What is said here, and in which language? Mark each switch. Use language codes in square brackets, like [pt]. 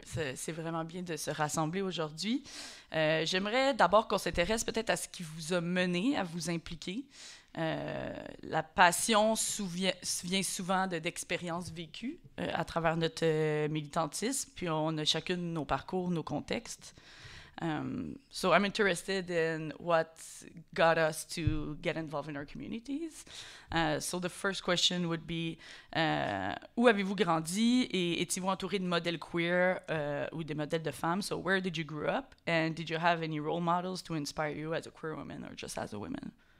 [fr] C'est vraiment bien de se rassembler aujourd'hui. J'aimerais d'abord qu'on s'intéresse peut-être à ce qui vous a mené à vous impliquer. La passion vient souvent d'expériences vécues à travers notre militantisme, puis on a chacune nos parcours, nos contextes. [en] So I'm interested in what got us to get involved in our communities. So the first question would be, [fr] où avez-vous grandi et étiez-vous entouré de modèles queer ou des modèles de femmes? [en] So where did you grow up and did you have any role models to inspire you as a queer woman or just as a woman?